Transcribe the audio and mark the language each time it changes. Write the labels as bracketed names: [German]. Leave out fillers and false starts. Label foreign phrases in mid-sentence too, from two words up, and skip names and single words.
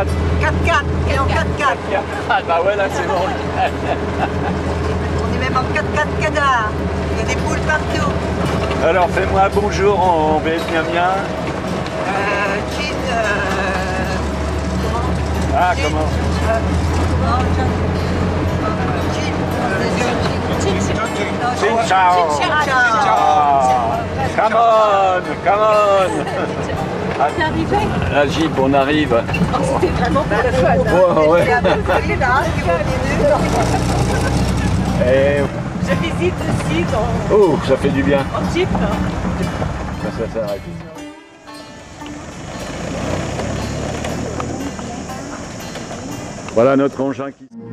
[French] 4-4, et en 4-4. Ah bah ouais, là c'est bon. On est même en 4-4 canard. Il y a des poules partout. Alors fais-moi un bonjour en vietnamien. Chin, Ah comment? [Vietnamese] Xin chào. [English] Come on, come on. [French] T'es arrivé? La Jeep, on arrive. Oh, c'était vraiment pour le fun. Ouais, ouais. Et... Je visite le site Oh, ça fait du bien. en jeep. Ça s'arrête. Voilà notre engin qui...